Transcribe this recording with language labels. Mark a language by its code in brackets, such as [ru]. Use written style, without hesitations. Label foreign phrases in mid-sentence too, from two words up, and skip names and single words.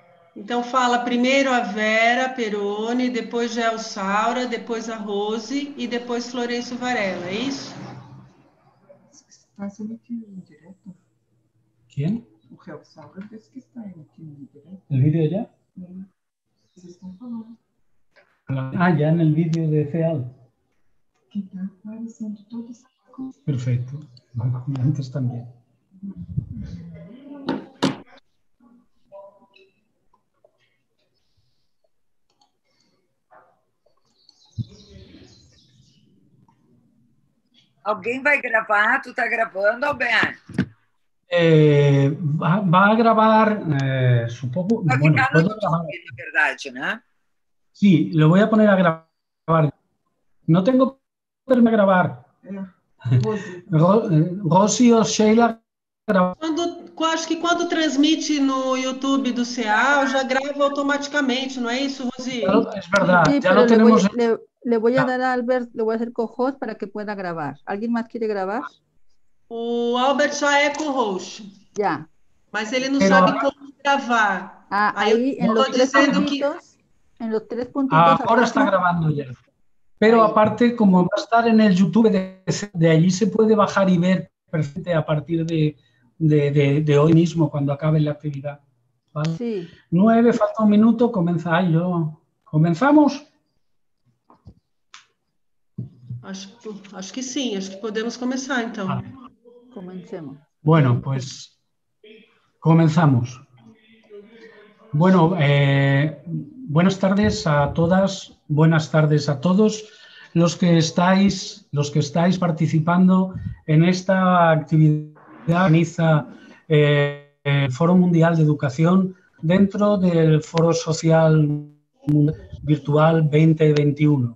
[pt] Então fala primeiro a Vera Peroni, depois Gel Saura, depois a Rose e depois Florencio Varela, é isso? Está sendo aqui [es] en directo. ¿Quién? [pt] O Gel Saura diz que está aqui [es] en directo. ¿El vídeo ya? [pt] Vocês estão falando [es] Ah, ya en el vídeo de FEAL. [pt] que está aparecendo todas as coisas. [es] Perfecto. Bueno, antes también. [pt] Alguém vai gravar? Tu tá gravando, Alberto? [es] Va a grabar, supongo. [pt] Vai [es] Bueno, [pt] ficar no [es] puedo YouTube, grabar. [pt] na verdade, né? [es] Sí, lo voy a poner a grabar. No tengo permiso de grabar. Rose. Rosy o Sheila grabar. [pt] Acho que quando transmite no YouTube do CEAL, já grava automaticamente, não é isso, Rosi? [es] Es verdad, Sí, ya pero lo tenemos. le voy a dar a Albert, le voy a hacer co-host para que pueda grabar. ¿Alguien más quiere grabar? [pt] O Albert já é co-host, [es] Ya. [pt] mas ele não [es] Pero- [pt] sabe como gravar. Ah, Aí eu [es] ahí en [pt] tô [es] los tres [pt] dizendo que [es] puntitos, en los tres puntitos Ahora está abajo, grabando ya. Pero Ahí. aparte, como va a estar en el YouTube, de allí se puede bajar y ver perfectamente a partir de hoy mismo, cuando acabe la actividad. ¿Vale? sí. 9, falta un minuto, ¿Comenzamos? [pt] acho que sim, acho que podemos começar então. [es] Vale. Comencemos. Bueno, pues comenzamos. Bueno, buenas tardes a todas, buenas tardes a todos los que estáis participando en esta actividad que organiza el Foro Mundial de Educación dentro del Foro Social Virtual 2021.